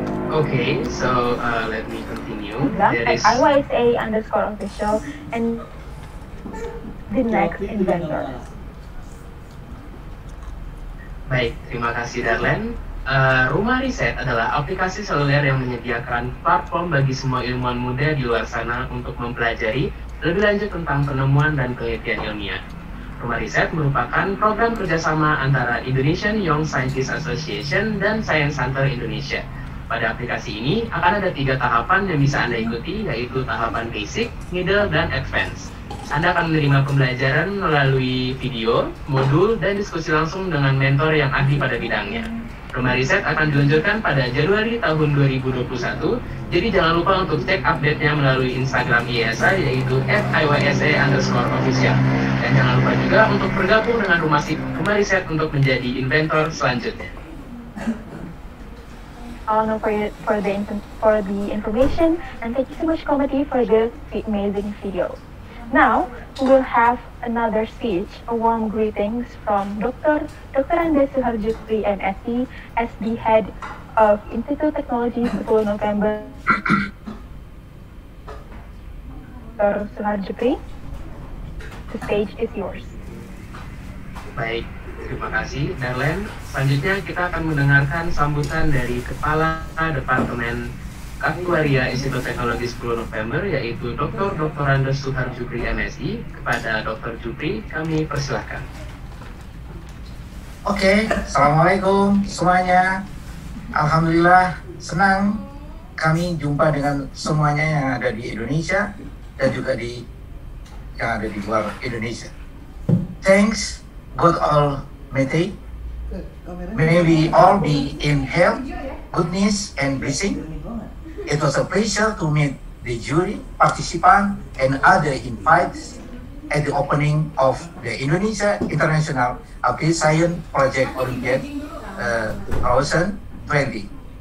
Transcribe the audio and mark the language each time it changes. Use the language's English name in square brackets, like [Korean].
[English] Okay, so let me continue. There At is IYSA_official and the next inventor. [Indonesian] Baik, terima kasih Darlen. Rumah Riset adalah aplikasi seluler yang menyediakan platform bagi semua ilmuwan muda di luar sana untuk mempelajari lebih lanjut tentang penemuan dan penelitian ilmiah. Rumah Riset merupakan program kerjasama antara Indonesian Young Scientists Association dan Science Hunter Indonesia. Pada aplikasi ini akan ada 3 tahapan yang bisa Anda ikuti, yaitu tahapan basic, middle, dan advance. Anda akan menerima pembelajaran melalui video, modul, dan diskusi langsung dengan mentor yang ahli pada bidangnya. Rumah Riset akan diluncurkan pada Januari tahun 2021, jadi jangan lupa untuk cek update-nya melalui Instagram IYSA, yaitu @IYSA_official. Dan jangan lupa juga untuk bergabung dengan Rumah Riset untuk menjadi inventor selanjutnya. [English] I'll know for the information, and thank you so much, Committee, for this amazing video. Now, we will have another speech, a warm greetings from Dr. Andes Suharjupri, MSc, as the head of Institute Technology 10 November. Dr. Suharjupri, the stage is yours. [Indonesian] Baik, terima kasih Darlen. Selanjutnya kita akan mendengarkan sambutan dari Kepala Departemen Aktuaria Institut Teknologi 10 November, yaitu Dr. Andes Suharjupri, MSi. Kepada Dr. Jupri, kami persilahkan. Oke, Assalamualaikum semuanya. Alhamdulillah, senang kami jumpa dengan semuanya yang ada di Indonesia dan juga yang ada di luar Indonesia. [English] Thanks, God Almighty. May we all be in health, goodness, and blessing. It was a pleasure to meet the jury, participants, and other invites at the opening of the Indonesia International Applied Science Project Olympiad 2020.